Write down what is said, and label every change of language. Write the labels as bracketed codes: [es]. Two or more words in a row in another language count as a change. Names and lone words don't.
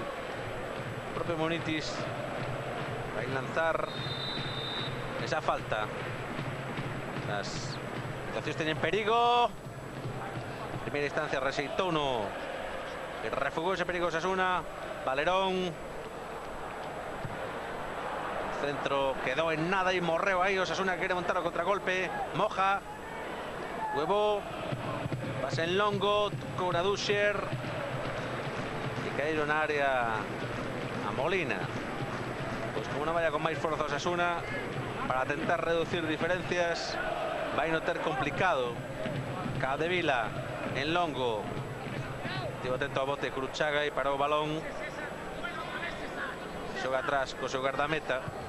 [gl] O propio Munitis vai lanzar esa falta. As situacións teñen perigo. En primeira instancia rexeitou no e refugou ese perigo Osasuna. Valerón. [es] Centro quedó en nada y morreo ahí. Osasuna quiere montar o contragolpe. [gl] Moja. Huevo. Pase en longo. [es] Cobra Duscher. Y caído en área a Molina. Pues como no vaya con máis forza Osasuna, para tentar reducir diferencias. [gl] Vai no ter complicado. Capdevila en longo. Estivo atento ao bote Cruchaga e parou o balón. Xoga atrás co seu guardameta.